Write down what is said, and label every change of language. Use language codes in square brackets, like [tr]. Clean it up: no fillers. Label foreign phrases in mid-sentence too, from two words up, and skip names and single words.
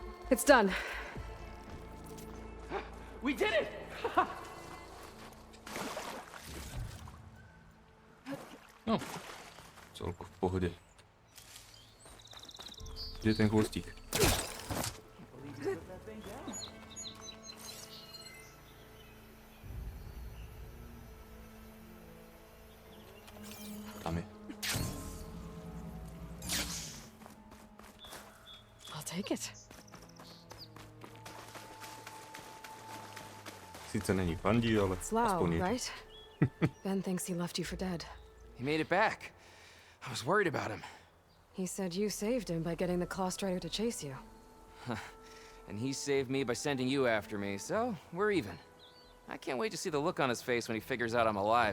[en] It's done. We did it! [sk] No, celku v pohode. Kde je ten chvostík? Tam je. [en] I'll take it. [cs] Sice není fandí, ale [en] Slow, [sk] aspoň je. [en] right? Ben thinks he left you for dead. He made it back. I was worried about him. He said you saved him by getting the Clawstrider to chase you. And he saved me by sending you after me, so we're even. I can't wait to see the look on his face when he figures out I'm alive.